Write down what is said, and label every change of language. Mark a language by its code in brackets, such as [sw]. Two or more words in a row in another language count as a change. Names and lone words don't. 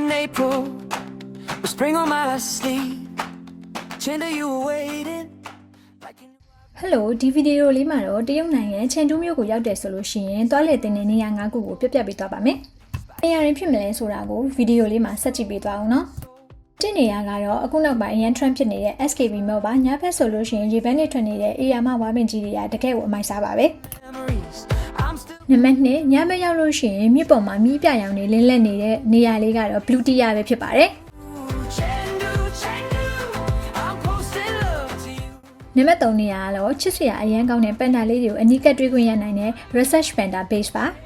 [en] April, with spring on my sleeve. Chandler, you were waiting. [my] Hello ဒီဗီဒီယိုလေးမှာတော့တရုတ်နိုင်ငံချန်တူးမြို့ကိုရောက်တယ်ဆိုလို့ရှိရင်တွားလေတင်တဲ့နေရာ၅ခုကိုပြပြပေးသွားပါမယ်။နေရာရင်းဖြစ်မလဲ ဆိုတာကိုဗီဒီယိုလေးမှာဆက်ကြည့်ပေးသွားအောင်နော်။တင်နေရာကတော့အခုနောက်ပိုင်းအရန် trend ဖြစ်နေတဲ့ SKB မြို့ပါညဘက်ဆိုလို့ရှိရင်ရေပန်းနဲ့ထွက်နေတဲ့အေယာမဝါပင်ကြီးတွေကတကယ်ကိုအမိုက်စားပါပဲ။နံပါတ်2ညဘက်ရောက်လို့ရှိရင်မြစ်ပေါ်မှာမီးပြရောင်တွေလင်းလက်နေတဲ့နေရာလေးကတော့ Blue Tia ပဲဖြစ်ပါတယ်။နံပါတ်3နေရာကတော့ချစ်စရာအရန်ကောင်းတဲ့ပန်ဒါလေးတွေကိုအနီးကပ်တွေ့ခွင့်ရနိုင်တဲ့ Research Panda Base ပါ